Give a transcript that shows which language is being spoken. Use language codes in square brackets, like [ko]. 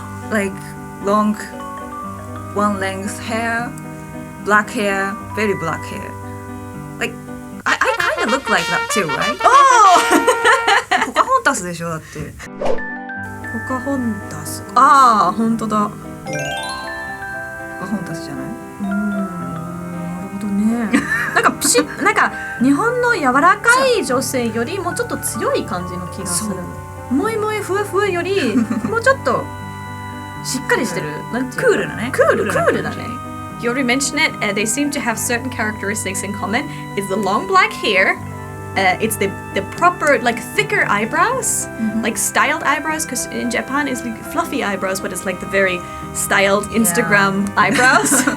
[en] Like long, one length hair, black hair, very black hair. Like, I kind of look like that too, right? Oh! [ja] ポカホンタスでしょだって。 Pocahontas. Ah, 本当だ。ポカホンタスじゃない？なんか日本の柔らかい女性よりもちょっと強い感じの気がする。もいもいふわふわよりもうちょっとしっかりしてる。なんていうの？クールだね。クールだね。 [en] You already mentioned it. They seem to have certain characteristics in common. It's the long black hair. It's the proper, like, thicker eyebrows, like styled eyebrows, because in Japan it's like fluffy eyebrows, but it's like the very styled Instagram eyebrows.